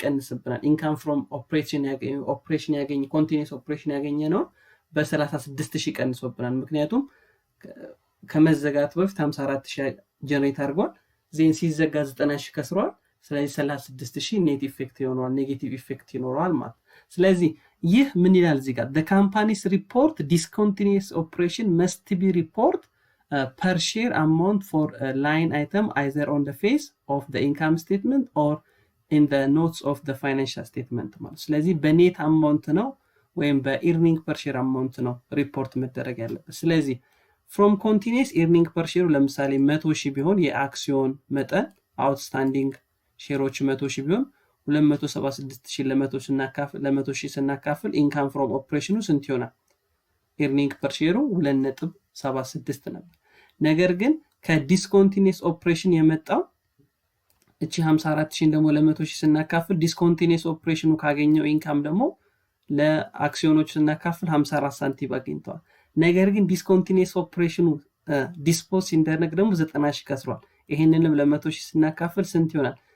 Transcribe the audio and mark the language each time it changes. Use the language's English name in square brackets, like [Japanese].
[Amharic] ይቀንስብናል። ኢንካም ፍሮም ኦፕሬሽን ያገኘ ኮንቲኒየስ ኦፕሬሽን ያገኘ ነው በ36,000 ቀንሶብናል። ምክንያቱም ከመዘጋቱ በፊት 54,000 ጀነሬት አድርጓል። ዜን ሲዘጋ 90,000 ከስሯል። ስለዚህ 36,000 ኔት ኢፌክት ይኖራል፣ ኔጌቲቭ ኢፌክት ይኖራል ማለት። ስለዚህ ይህ ምን ይላል እዚህ ጋር? [English] the company's report discontinuous operation must be report per share amount for a line item either on the face of the income statement or in the notes of the financial statement [Amharic] ማለት። ስለዚህ በኔት አማውንት ነው ወይም በኢርኒንግ ፐር ሼር አማውንት ነው ሪፖርት መደረግ ያለበት። ስለዚህ [English] from continuous earning per share [Amharic] ለምሳሌ 100,000 ቢሆን የአክሲዮን መጠን አውትስታንዲንግ ሼሮች 100,000 ቢሆን 276,000 ለ100,000 ስናካፍል ኢንካም ፍሮም ኦፕሬሽኑ ስንት ይሆናል? ኢርኒንግ ፐር ሼሩ 2.76 ነበር። ነገር ግን ከዲስኮንቲኒየስ ኦፕሬሽን የመጣው እቺ 54,000 ደግሞ ለ100,000 ስናካፍል ዲስኮንቲኒየስ ኦፕሬሽኑ ካገኘው ኢንካም ደግሞ ለአክሲዮኖች ስናካፍል 54 ሳንቲም አግኝተዋል። ነገር ግን ዲስኮንቲኒየስ ኦፕሬሽኑ ዲስፖዝ ሲደረግ ደግሞ 90,000 ከስሯል። ይሄንንም ለ100,000 ስናካፍል ስንት ይሆናል?